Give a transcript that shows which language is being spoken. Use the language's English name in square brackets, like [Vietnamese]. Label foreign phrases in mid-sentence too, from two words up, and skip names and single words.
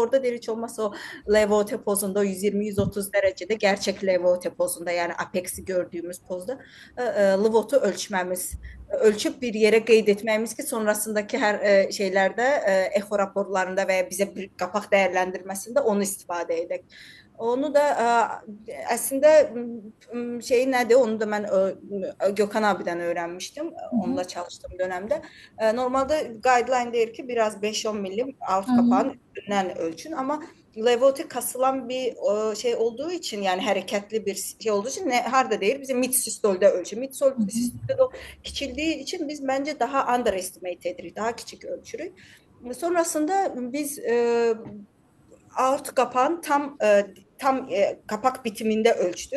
[Azerbaijani] Orada deyir, heç olmazsa o level-T pozunda 120-130 dərəcədə gerçək level-T pozunda, yəni apeksi gördüyümüz pozda level-T ölçməmiz, ölçüb bir yerə qeyd etməyimiz ki, sonrasındakı hər şeylərdə, echo raporlarında və ya bizə bir qapaq dəyərləndirməsində onu istifadə edək. Onu da əslində şey nədir? Onu da mən Gökhan abidən öyrənmişdim. Onunla çalışdığım dövrdə. [Turkish] Normalda guideline deyir ki, biraz 5-10 milim alt kapağın üstündən ölçün, amma level-T kasılan bir şey olduğu için, yani hareketli bir şey olduğu için harda değil, bize mid-sistolda ölçü. [Azerbaijani] Mid-sistolda o kiçildiği için biz bence daha underestimate edirik, daha küçük ölçürük. [Turkish] Sonrasında biz aort kapağın tam kapak bitiminde ölçtük.